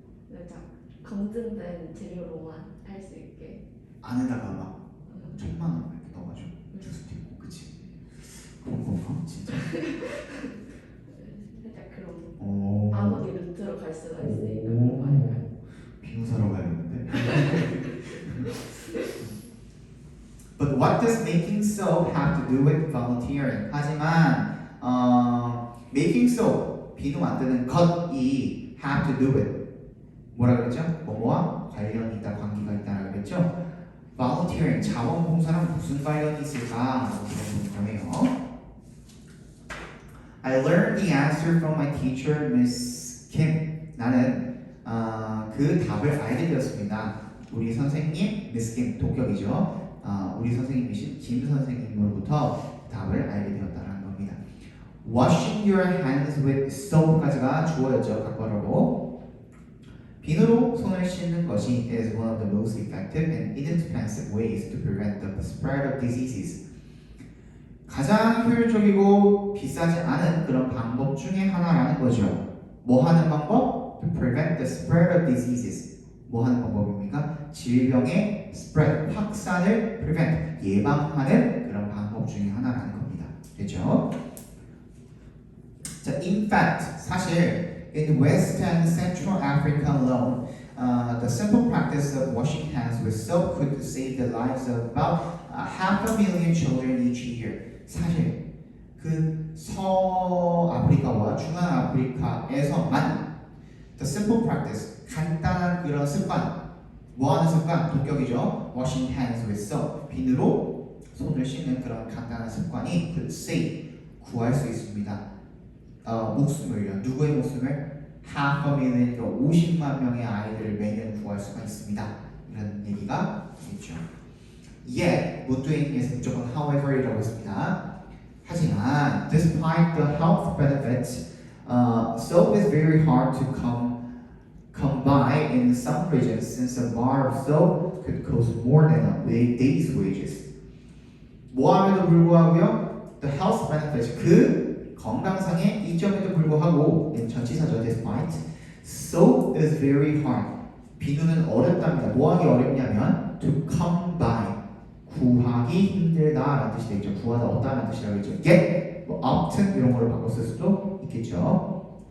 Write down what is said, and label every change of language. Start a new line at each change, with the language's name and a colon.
Korean: 살짝 검증된 재료로만 할 수 있게. 안에다가 막 1,000만 원 이렇게 넣어가지고 줄 수도 있고, 그치? 그런 건가? 진짜? 살짝 그런 오. 암흑의 루트로 갈 수가 있으니까 그런 거 아닐까요? 비누 사러 가야겠는데?
English: But what does making soap have to do with volunteering?
Korean: 하지만 making soap, 비누 만드는 것이
English: have to do with
Korean: 뭐라 그랬죠? 뭐뭐와 관련이 있다, 관계가 있다라고 그랬죠? volunteering, 자원봉사랑 무슨 관련이 있을까? 이렇게 보면
English: I learned the answer from my teacher, Miss Kim.
Korean: 나는 그 답을 알게 되었습니다. 우리 선생님, Miss Kim, 동격이죠. 우리 선생님이신 김 선생님으로부터 답을 알게 되었다는 겁니다. Washing your hands with soap까지가 주어였죠. 각벌어로. 비누로 손을 씻는 것이
English: is one of the most effective and inexpensive ways to prevent the spread of diseases.
Korean: 가장 효율적이고 비싸지 않은 그런 방법 중에 하나라는 거죠. 뭐 하는 방법?
English: To prevent the spread of diseases.
Korean: 뭐 하는 방법입니까? 질병의 spread, 확산을 prevent, 예방하는 그런 방법 중에 하나라는 겁니다. 됐죠?
English: 자, in fact, 사실 in West and Central Africa alone, the simple practice of washing hands with soap could save the lives of about 500,000 children each year.
Korean: 사실 그 서아프리카와 중앙아프리카에서만
English: the simple practice,
Korean: 간단한 그런 습관, 뭐 하는 습관? 동격이죠.
English: washing hands with soap,
Korean: 비누로 손을 씻는 그런 간단한 습관이 could save 구할 수 있습니다. 목숨을요. 누구의 목숨을? half a million, 50만 명의 아이들을 매년 구할 수가 있습니다. 이런 얘기가 있죠. Yet, 무뚜행에서 무조건 however이라고 했습니다. 하지만
English: despite the health benefits, soap is very hard to come by in some regions since a bar of soap could cost more than a day's wages.
Korean: 뭐함에도 불구하고요,
English: the health benefits,
Korean: 그 건강상의 이점에도 불구하고 전치사죠,
English: despite soap is very hard.
Korean: 비누는 어렵답니다. 뭐하기 어렵냐면 to come by, 구하기 힘들다라는 뜻이 되겠죠. 구하다 얻다라는 뜻이라고 했죠. get, 뭐 obtain 이런 걸로 바꿔 쓸 수도 있겠죠.